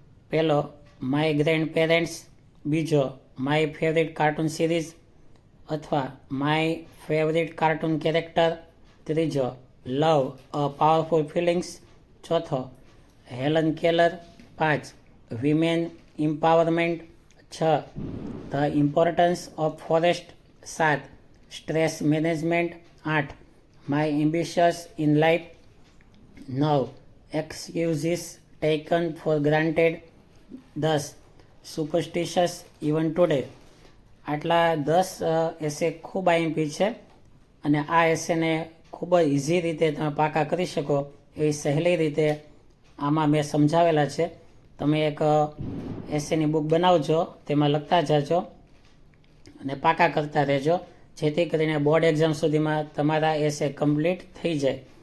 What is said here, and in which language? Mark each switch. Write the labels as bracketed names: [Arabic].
[Gujarati] પહેલો, [English] My grandparents. [Gujarati] બીજો, [English] my favourite cartoon series [Gujarati] અથવા [English] My favourite cartoon character. [Gujarati] ત્રીજો, [English] Love a powerful feelings. [Gujarati] ચોથો, [English] Helen Keller. 5, women empowerment. 6, the importance of forest. 7, stress management. 8, my ambitions in life. 9, excuses taken for granted. 10, superstitious even today. [Gujarati] આટલા 10 એસે ખૂબ IMP છે અને આ એસેને ખૂબ જ ઇઝી રીતે તમે પાકા કરી શકો એવી સહેલી રીતે આમાં મેં સમજાવેલા છે. તમે એક એસેની બુક બનાવજો, તેમાં લખતા જાજો અને પાકા કરતા રહેજો, જેથી કરીને બોર્ડ એક્ઝામ સુધીમાં તમારા એસે કમ્પ્લીટ થઈ જાય.